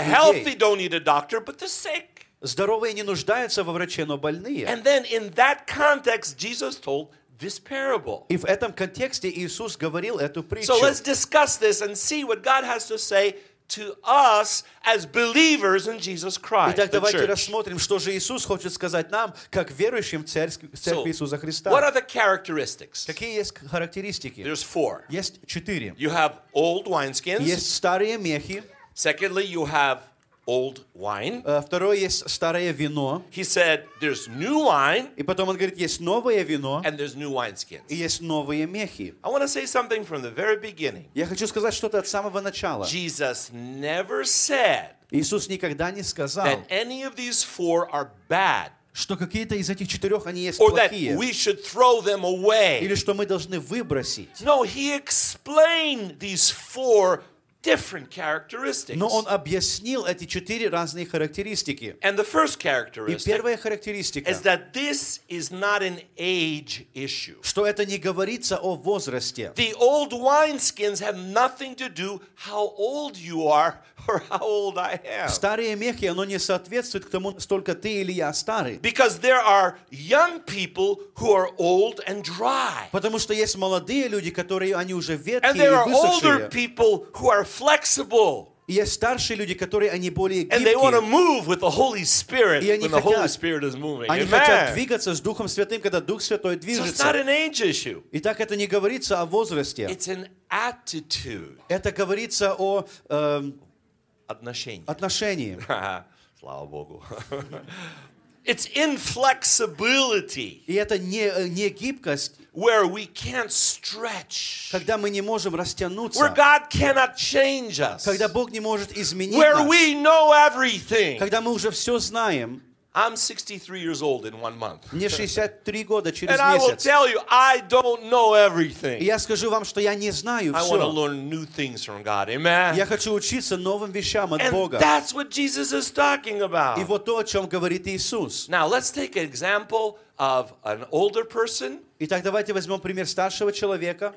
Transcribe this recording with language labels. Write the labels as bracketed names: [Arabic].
[English] The healthy don't need a doctor, but the sick. [Russian] Здоровые не нуждаются во враче, но больные. [English] And then in that context, Jesus told this parable. [Russian] И в этом контексте Иисус говорил эту притчу. [English] So let's discuss this and see what God has to say to us as believers in Jesus Christ. [Russian] Итак, давайте рассмотрим, что же Иисус хочет сказать нам, как верующим в церкви Иисуса Христа. [English] What are the characteristics? [Russian] Какие есть характеристики? [English] There's four. [Russian] Есть четыре. [English] You have old wineskins. [Russian] Есть старые мехи. [English] Secondly, you have old wine. [Russian] Второе есть старое вино. [English] He said, "There's new wine." [Russian] И потом он говорит, есть новое вино. [English] And there's new wineskins. [Russian] И есть новые мехи. [English] I want to say something from the very beginning. [Russian] Я хочу сказать что-то от самого начала. [English] Jesus never said. [Russian] Иисус никогда не сказал. [English] That any of these four are bad. [Russian] Что какие-то из этих четырех они есть плохие. [English] Or that we should throw them away. [Russian] Или что мы должны выбросить. [English] No, he explained these four. Different characteristics. [Russian] Но он объяснил эти четыре разные характеристики. [English] And the first characteristic. [Russian] И первая характеристика. [English] Is that this is not an age issue. [Russian] Что это не говорится о возрасте. [English] The old wineskins have nothing to do how old you are or how old I am. [Russian] Старые мехи, оно не соответствует к тому, столько ты или я старый. [English] Because there are young people who are old and dry. [Russian] Потому что есть молодые люди, которые они уже ветхие и высохшие. [English] And there are older people who are flexible. [Russian] И есть старшие люди, которые они более гибкие. [English] And they want to move with the Holy Spirit when the Holy Spirit is moving. [Russian] Они хотят двигаться с Духом Святым, когда Дух Святой движется. [English] So it's not an age issue. [Russian] Итак, это не говорится о возрасте. [English] It's an attitude. [Russian] Это говорится о отношении. Слава Богу. [English] It's inflexibility. [Russian] И это не гибкость. [English] Where we can't stretch. [Russian] Когда мы не можем растянуться. [English] Where God cannot change us. [Russian] Когда Бог не может изменить нас. [English] Where we know everything. [Russian] Когда мы уже все знаем. [English] I'm 63 years old in 1 month. [Russian] Мне 63 года через [English] And I will tell you, I don't know everything. [Russian] Я скажу вам, что я не знаю все. [English] I want to learn new things from God. Amen. [Russian] Я хочу учиться новым вещам от Бога. [English] And that's what Jesus is talking about. [Russian] И вот то, о чем говорит Иисус. [English] Now let's take an example of an older person. [Russian] Итак, давайте возьмем пример старшего человека.